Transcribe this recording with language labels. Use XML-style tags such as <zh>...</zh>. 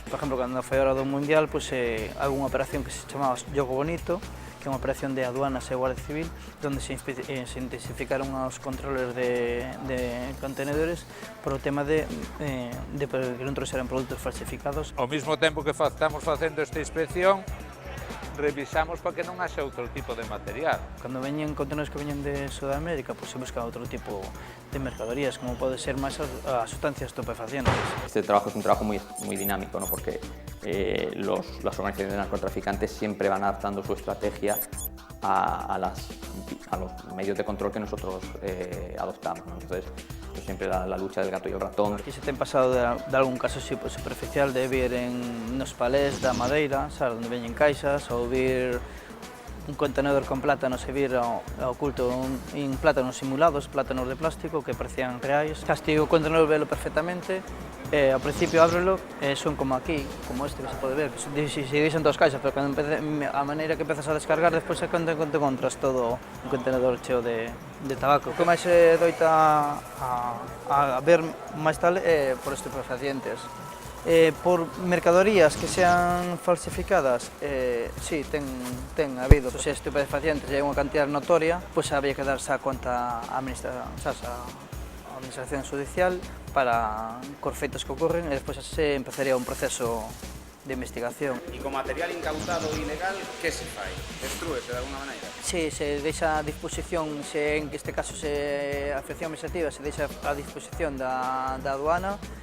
<gl>Por exemplo, cando foi a hora do Mundial, hai unha operación que se chamaba Jogo Bonito, que é unha operación de aduanas e Guardia Civil, onde se intensificaron os controles de contenedores por o tema de que non trouxeran produtos falsificados. Ao mesmo tempo que estamos facendo esta inspección, revisamos para que non haxa outro tipo de material. Cando veñen contenedores que veñen de Sudamérica, se busca outro tipo de mercadorías, como pode ser máis as sustancias estupefacientes.</gl> <es>Este trabajo es un trabajo muy dinámico, ¿no? Porque las organizaciones narcotraficantes siempre van adaptando su estrategia a los medios de control que nosotros adoptamos, ¿no? Entonces, pues siempre la lucha del gato y el ratón.</es> <gl>Aquí se ten pasado de algún caso superficial de vir nos palés da Madeira, sabes, onde veñen caixas, ou vir un contenedor con plátanos e vir oculto en plátanos simulados, plátanos de plástico que parecían reais. Castigo o contenedor velo perfectamente, ao principio ábrelo, son como aquí, como este que se pode ver, que se deixan todas as caixas, pero a maneira que empezas a descargar, despois é cando encontras todo un contenedor cheo de tabaco. O que máis se doita a ver máis tal é por estupefacientes. Por mercadorías que sean falsificadas, sí, ten habido. Se estupefacientes é unha cantidad notoria, pois habría que darse a conta a administración judicial para cos feitos que ocorren e despois se empezaría un proceso de investigación. E con material incautado ilegal, que se fai? Destrúese de alguna maneira? Sí, se deixa a disposición, en este caso a afección administrativa se deixa a disposición da aduana.</gl>